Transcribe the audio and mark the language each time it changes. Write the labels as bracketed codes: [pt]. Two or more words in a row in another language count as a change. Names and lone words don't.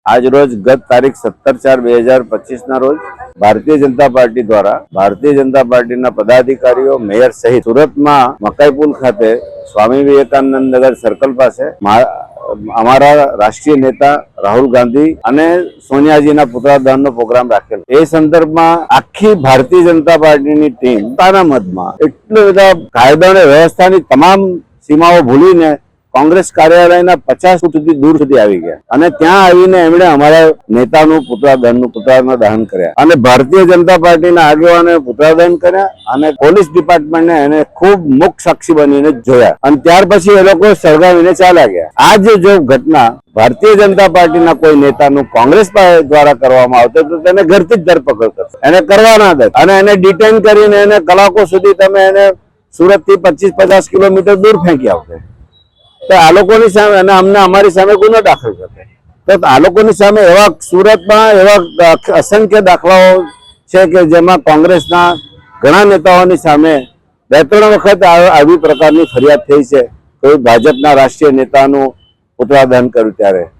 [gu] આજ રોજ ગત તારીખ 17/4/2025 ના રોજ ભારતીય જનતા પાર્ટી દ્વારા ભારતીય જનતા પાર્ટી ના પદાધિકારીઓ મેયર સહિત સૂરત માં મકાઈપુલ ખાતે સ્વામી વિવેકાનંદ નગર સર્કલ પાસ અમારા રાષ્ટ્રીય નેતા રાહુલ ગાંધી અને સોનિયાજી ના પૂતળાદહન નો પ્રોગ્રામ રાખેલ। એ સંદર્ભ માં આખી ભારતીય જનતા પાર્ટી ની ટીમ પોતાના મત માં એટલા બધા કાયદા અને વ્યવસ્થા તમામ સીમાઓ ભૂલીને કોંગ્રેસ કાર્યાલય 50 ફૂટ સુધી દૂર સુધી આવી ગયા અને ત્યાં આવીને એમણે અમારા નેતાનું પૂતળાનું દહન કર્યા અને ભારતીય જનતા પાર્ટીના આગેવાનોએ પૂતળાદહન કર્યા અને પોલીસ ડિપાર્ટમેન્ટને એને ખૂબ મુખ્ય સાક્ષી બનીને જોયા અને ત્યાર પછી એ લોકો સળગાવીને ચાલ્યા ગયા। આજ જો ઘટના ભારતીય જનતા પાર્ટીના કોઈ નેતાનું કોંગ્રેસ દ્વારા કરવામાં આવતે તો તેને ઘરથી જ ધરપકડ કરશે, એને કરવા ના દે અને એને ડિટેન કરીને એને કલાકો સુધી તમે એને સૂરત થી 25-50 કિલોમીટર દૂર ફેંકી આવતે તો આ લોકોની સામે અને અમને અમારી સામે ગુનો દાખલ કરતે તો આ લોકોની સામે એવા સૂરતમાં એવા અસંખ્ય દાખલાઓ છે કે જેમાં કોંગ્રેસના ઘણા નેતાઓની સામે 2-3 વખત આવી પ્રકારની ફરિયાદ થઈ છે। કોઈ ભાજપના રાષ્ટ્રીય નેતાનું પૂતળાદહન કર્યું ત્યારે